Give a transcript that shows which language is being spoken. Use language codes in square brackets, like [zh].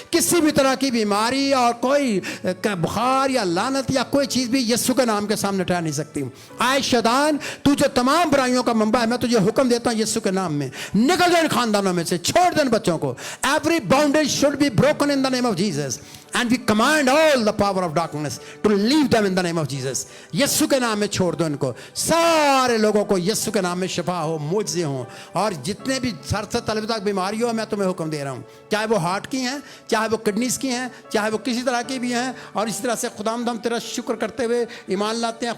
[hi] किसी भी तरह की बीमारी और कोई बुखार या लानत या कोई चीज़ भी यीशु के नाम के सामने ठहर नहीं सकती। आए शैतान, तू जो तमाम बुराइयों का मंबा है, मैं तुझे हुक्म देता हूँ यीशु के नाम में, निकल जाए खानदानों में से, छोड़ दें बच्चों को। [en] Every bondage should be broken in the name of Jesus. And we command all the power of darkness to leave them in the name of Jesus. [hi] यीशु के नाम में छोड़ दो इनको। सारे लोगों को यीशु के नाम में शिफा हो, मुआवजे हो, और जितने भी सर से तलवे तक बीमारी हो, मैं तुम्हें हुक्म दे रहा हूँ, चाहे वो हार्ट की हैं, चाहे वो किडनीज की हैं, चाहे वो किसी तरह की भी हैं। और इस तरह से खुदाम हम तेरा शुक्र करते हुए ईमान लाते हैं।